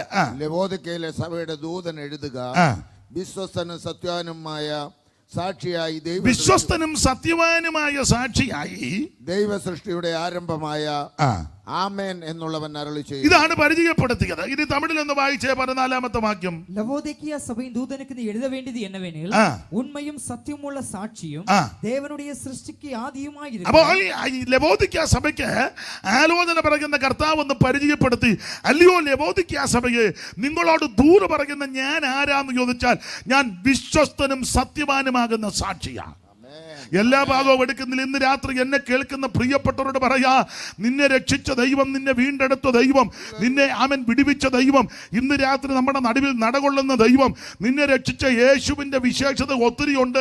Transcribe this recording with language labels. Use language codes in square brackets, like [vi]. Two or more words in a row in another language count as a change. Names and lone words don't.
[ml] ലവോദിക്കയിലെ സഭയുടെ ദൂതൻ എഴുതുക, വിശ്വസ്തനും സത്യവാനുമായ സാക്ഷിയായി ദൈവ സൃഷ്ടിയുടെ ആരംഭമായ ആമേൻ എന്നുള്ളവൻ അരുളി ചെയ്യും. ഇതാണ് പരിചയപ്പെടുത്തിയത്. ഇനി തമിഴിൽ ഒന്ന് വായിച്ചേ 14-ാമത്തെ വാക്യം. [ta] ലവോദിക്കിയ സഭையின் தூதனுக்கு நீ எழுத வேண்டியது என்னவெனில், உண்மையும் சத்தியமுள்ள சாட்சியும் தேவனுடைய சிருஷ்டிக்கு ஆதியுமாய் இருக்கிற. [ml] അപ്പോൾ ഈ ലവോദിക്ക സഭയ്ക്ക് ആലോചന പറയുന്ന കർത്താവ് ഒന്ന് പരിചയപ്പെടുത്തി. അല്ലയോ ലവോദിക്ക സഭയെ, നിങ്ങളോട് ദൂത് പറയുന്ന ഞാൻ ആരാന്ന് ചോദിച്ചാൽ, ഞാൻ വിശ്വസ്തനും സത്യവാനുമാകുന്ന സാക്ഷിയാണ്. എല്ലാ ഭാഗവും എടുക്കുന്നില്ല. ഇന്ന് രാത്രി എന്നെ കേൾക്കുന്ന പ്രിയപ്പെട്ടവരോട് പറയാ, നിന്നെ രക്ഷിച്ച ദൈവം, നിന്നെ വീണ്ടെടുത്ത ദൈവം, നിന്നെ അവൻ വിടുവിച്ച ദൈവം, ഇന്ന് രാത്രി നമ്മുടെ നടുവിൽ നടകൊള്ളുന്ന ദൈവം, നിന്നെ രക്ഷിച്ച യേശുവിന്റെ വിശേഷത ഒത്തിരിയുണ്ട്.